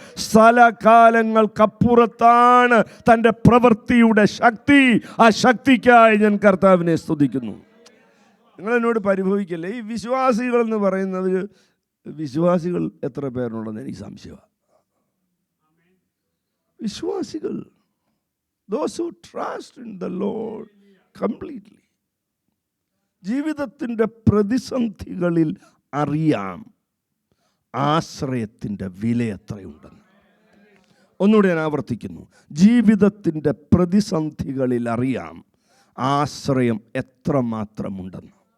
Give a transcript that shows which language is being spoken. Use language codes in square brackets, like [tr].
[ml] സ്ഥലകാലങ്ങൾക്കപ്പുറത്താണ് തൻ്റെ പ്രവൃത്തിയുടെ ശക്തി. ആ ശക്തിക്കായി ഞാൻ കർത്താവിനെ സ്തുതിക്കുന്നു. നിങ്ങളെന്നോട് പരിഭവിക്കല്ലേ. ഈ വിശ്വാസികൾ എന്ന് പറയുന്നത്, വിശ്വാസികൾ എത്ര പേരുണ്ടെന്ന് എനിക്ക് സംശയമാണ്. [en] വിശ്വാസികൾ, those who trust in the Lord completely. [ml] ജീവിതത്തിൻ്റെ പ്രതിസന്ധികളിൽ അറിയാം ആശ്രയത്തിൻ്റെ വില എത്രയുണ്ടെന്ന്. ഒന്നുകൂടെ ഞാൻ ആവർത്തിക്കുന്നു, ജീവിതത്തിൻ്റെ പ്രതിസന്ധികളിൽ അറിയാം ആശ്രയം എത്രമാത്രമുണ്ടെന്ന്.